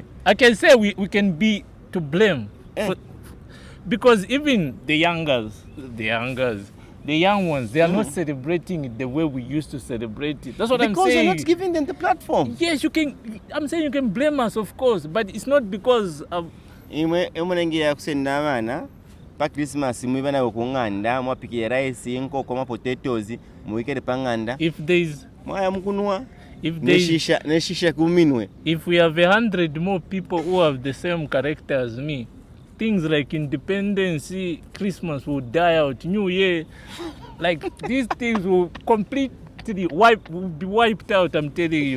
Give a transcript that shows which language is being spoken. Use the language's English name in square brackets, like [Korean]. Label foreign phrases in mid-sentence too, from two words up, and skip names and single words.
[English] I can say we can be to blame. Because even the young ones, they are not celebrating it the way we used to celebrate it. That's what I'm saying. Because you're not giving them the platform. Yes, you can. I'm saying you can blame us, of course, but it's not because of... [Bemba] pa Christmas muiva nayo kung'anda mwapike rice inkoko ma potatoes muikere pang'anda [English] If there's [Bemba] mwaya mukunwa [English] if there's [Bemba] neshisha kuminwe. [English] if we have 100 more people who have the same character as me, things like independence, Christmas will die out, New Year, like these things will completely be wiped out, I'm telling you.